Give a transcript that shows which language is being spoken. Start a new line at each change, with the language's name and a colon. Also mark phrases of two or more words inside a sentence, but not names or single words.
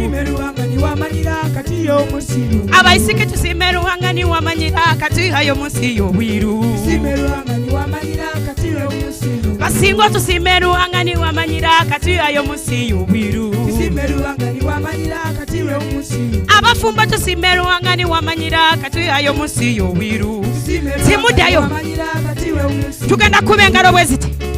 Nyankole: Abaisiki tusiime Ruhanga niwamanyira katwihayo munsi y'obwiru. Basingo tusiime Ruhanga niwamanyira katwihayo munsi y'obwiru. Abafumbo tusiime Ruhanga niwamanyira katwihayo munsi y'obwiru.
Ganda: Timuddayo tugenda kuba engalo bwe ziti.